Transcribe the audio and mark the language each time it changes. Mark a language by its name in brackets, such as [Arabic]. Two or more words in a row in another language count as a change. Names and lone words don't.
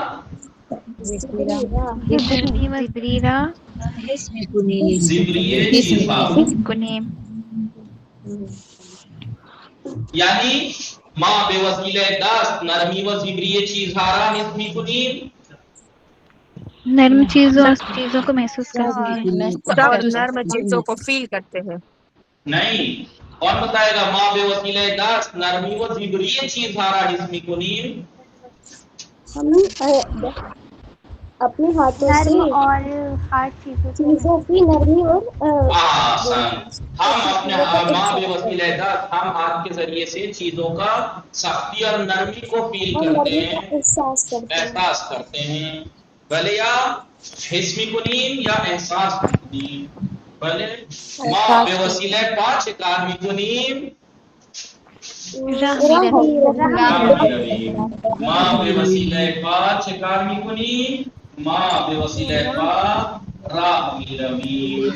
[Persian] زبری را زبری چیزها کنیم. یعنی ما به وسیله دست نرمی و زبری چیزها را حس میکنیم. [Urdu] نرم چیزوں کو محسوس کرتے ہیں. نرم چیزوں کو فیل کرتے ہیں. نہیں کون بتائے گا؟ [Persian] ما به وسیله دست نرمی و زبری چیزها را حس میکنیم. [Urdu] ہم اپنے ہاتھوں سے اور ہارڈ چیزوں کی نرمی اور آسان ہم اپنے [Persian] ما به وسیله دست [Urdu] ہم ہاتھ کے ذریعے سے چیزوں کا سختی اور نرمی کو فیل کرتے ہیں، احساس کرتے ہیں. [Persian] بھلے یا حس میکنیم یا احساس میکنیم. بھلے ما به وسیله پا چه کار میکنیم؟ راہ میرویم. ما به وسیله پا چه کار میکنیم؟ ما به وسیله پا راه میرویم.